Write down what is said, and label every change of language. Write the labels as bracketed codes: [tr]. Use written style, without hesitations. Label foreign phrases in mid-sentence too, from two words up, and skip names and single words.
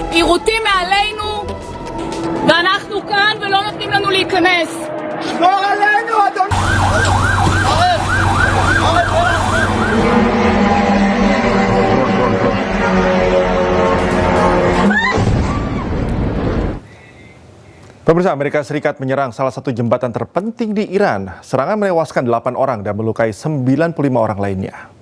[he] יירוטים מעלינו, ואנחנו כאן ולא נותנים לנו להיכנס. שמור עלינו, אדוני! [id] Pemirsa, Amerika Serikat menyerang salah satu jembatan terpenting di Iran. Serangan menewaskan 8 orang dan melukai 95 orang lainnya.